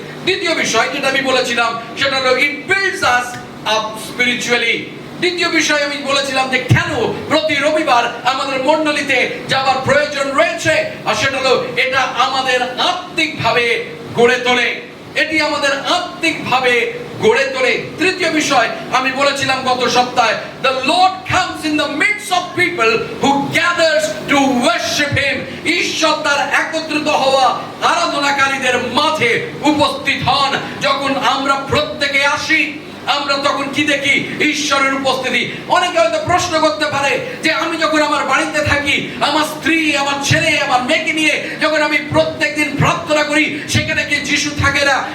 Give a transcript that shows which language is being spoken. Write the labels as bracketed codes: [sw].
[bn] দ্বিতীয় বিষয় যেটা আমি বলেছিলাম সেটা হলো [en] It builds us up spiritually. [bn] দ্বিতীয় বিষয় আমি বলেছিলাম যে কেন প্রতি রবিবার আমাদের মণ্ডলীতে যাওয়ার প্রয়োজন রয়েছে, আর সেটা হলো এটা আমাদের আত্মিকভাবে গড়ে তোলে। এটি আমাদের আত্মিকভাবে গড়ে তোলে। তৃতীয় বিষয় আমি বলেছিলাম গত সপ্তাহে, [en] the Lord comes in the midst of people who gathers to worship him. [bn] ঈশ্বর তার একত্রিত হওয়া আরাধনাকারীদের মাঝে উপস্থিত হন। যখন আমরা প্রত্যেকে আসি, আমরা তখন কি দেখি? ঈশ্বরের উপস্থিতি। অনেকে হয়তো প্রশ্ন করতে পারে যে আমি যখন আমার বাড়িতে থাকি, আমার স্ত্রী, আমার ছেলে, আমার মেয়েকে নিয়ে যখন আমি প্রত্যেকদিন প্রার্থনা করি, সেখানে কি যিশু থাকে না?